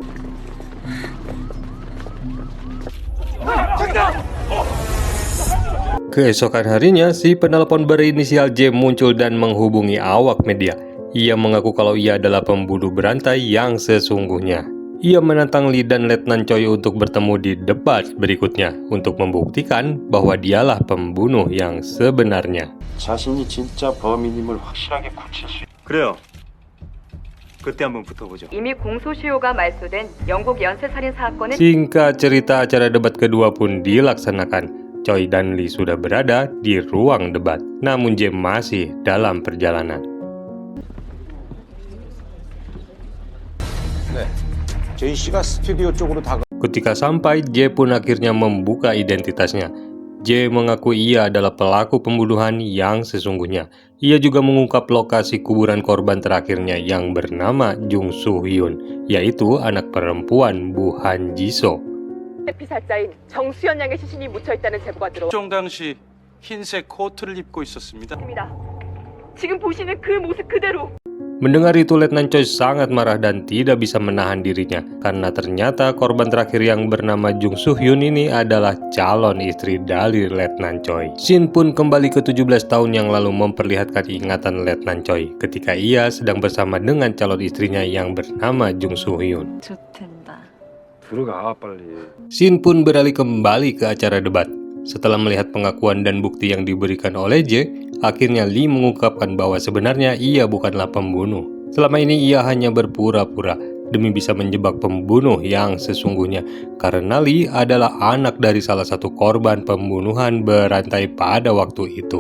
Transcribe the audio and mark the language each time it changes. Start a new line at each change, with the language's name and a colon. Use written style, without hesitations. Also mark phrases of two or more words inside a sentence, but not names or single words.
Indonesian: Keesokan harinya, si penelpon berinisial J muncul dan menghubungi awak media. Ia mengaku kalau ia adalah pembunuh berantai yang sesungguhnya. Ia menantang Lee dan Letnan Choi untuk bertemu di debat berikutnya untuk membuktikan bahwa dialah pembunuh yang sebenarnya.
Korean: 그래요. 그때 한번 붙어보죠. 이미 공소시효가 말소된 영국 연쇄살인 사건의
Indonesian: Singkat cerita, acara debat kedua pun dilaksanakan. Choi dan Lee sudah berada di ruang debat, namun J masih dalam perjalanan. Ketika sampai, J pun akhirnya membuka identitasnya. J mengaku ia adalah pelaku pembunuhan yang sesungguhnya. Ia juga mengungkap lokasi kuburan korban terakhirnya yang bernama Jung Soo Hyun, yaitu anak perempuan Bu Han Ji-so.
Korean: 피살자인 정수연 양의 시신이 묻혀 있다는 제보가 종 당시 흰색 코트를 입고 있었습니다. 들어왔습니다. 지금 보시는 그 모습 그대로.
Indonesian: Mendengar itu, Letnan Choi sangat marah dan tidak bisa menahan dirinya karena ternyata korban terakhir yang bernama Jung Soo Hyun ini adalah calon istri dari Letnan Choi. Scene pun kembali ke 17 tahun yang lalu memperlihatkan ingatan Letnan Choi ketika ia sedang bersama dengan calon istrinya yang bernama Jung Soo Hyun.
Korean: 좋댄다. 들어가 빨리.
Indonesian: Shin pun beralih kembali ke acara debat. Setelah melihat pengakuan dan bukti yang diberikan oleh J, akhirnya Lee mengungkapkan bahwa sebenarnya ia bukanlah pembunuh. Selama ini ia hanya berpura-pura demi bisa menjebak pembunuh yang sesungguhnya, karena Lee adalah anak dari salah satu korban pembunuhan berantai pada waktu itu.